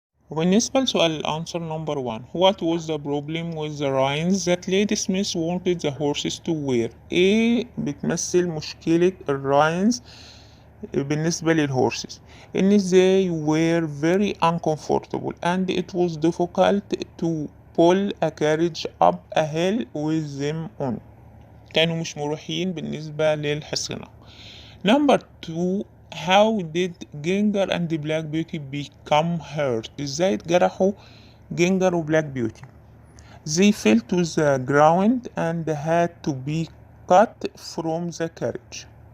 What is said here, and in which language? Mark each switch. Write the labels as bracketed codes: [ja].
[ar] وبالنسبة لسؤال الأنسر [en] number 1 what was the problem with the rhymes that Lady Smith wanted the horses to wear؟ [ar] إيه بتمثل مشكلة الراينز بالنسبة للهورسز؟ [en] إن they were very uncomfortable and it was difficult to pull a carriage up a hill with them on. [ar] كانوا مش مريحين بالنسبة للحصنة. [en] number 2 how did Ginger and Black Beauty become hurt؟ [ar] ازاي اتجرحوا [en] Ginger وبلاك Beauty? they fell to the ground and had to be cut from the carriage.